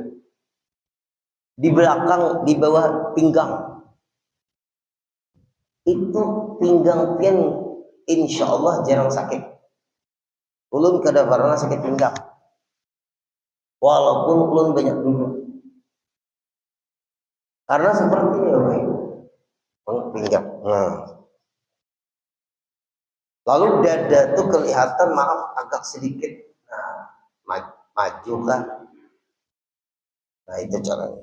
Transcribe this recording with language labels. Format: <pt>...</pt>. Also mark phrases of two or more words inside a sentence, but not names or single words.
<bjn>Di belakang di bawah pinggang. Itu pinggang pian insya Allah jarang sakit. Ulun kada pernah sakit pinggang. Walaupun ulun banyak duduk. Karena seperti ini Bapak Ibu. Pinggang. Nah. Lalu dada tuh kelihatan maaf agak sedikit maju kan. Nah itu caranya.</bjn>